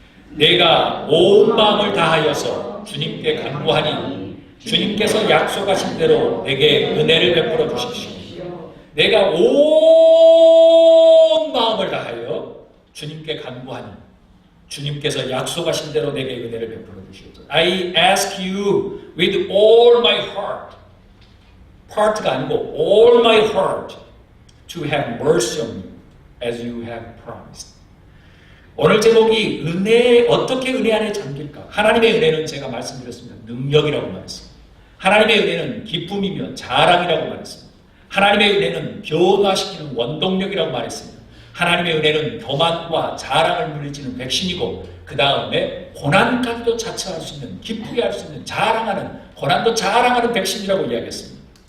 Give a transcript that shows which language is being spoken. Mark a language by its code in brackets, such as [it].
[ko] 내가 온 마음을 다하여서 주님께 간구하니 주님께서 약속하신 대로 내게 은혜를 베풀어 주십시오. 내가 온 마음을 다하여 주님께 간구하니 주님께서 약속하신 대로 내게 은혜를 베풀어 주시옵소서. [en] I ask you with all my heart. [ko] part가 아니고 [en] all my heart to have mercy on me as you have promised. [ko] 오늘 제목이 어떻게 은혜 안에 잠길까? 하나님의 은혜는 제가 말씀드렸습니다. 능력이라고 말했습니다. 하나님의 은혜는 기쁨이며 자랑이라고 말했습니다. 하나님의 은혜는 변화시키는 원동력이라고 말했습니다. 하나님의 은혜는 교만과 자랑을 물리치는 백신이고 그 다음에 고난까지도 자처할 수 있는, 기쁘게 할 수 있는, 자랑하는, 고난도 자랑하는 백신이라고 이야기했습니다.